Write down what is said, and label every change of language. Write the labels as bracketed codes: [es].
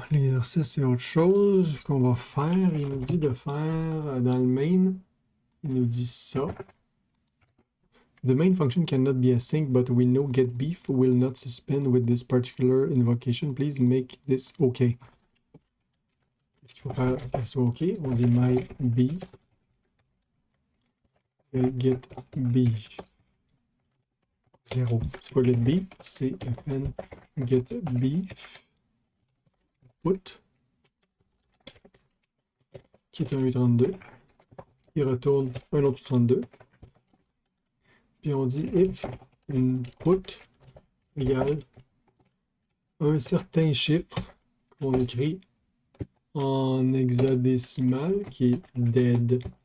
[fr] L'exercice, c'est autre chose qu'on va faire. Il nous dit de faire dans le main. Il nous dit ça. [en] The main function cannot be async, but we know getBeef will not suspend with this particular invocation. Please make this OK. [fr] Est-ce qu'il faut faire que ce soit OK? On dit myBeef et getBeef. 0. C'est quoi getBeef? C'est fn getBeef. Put, qui est un U32, il retourne un autre U32, puis on dit if input égale un certain chiffre qu'on écrit en hexadécimal qui est dead.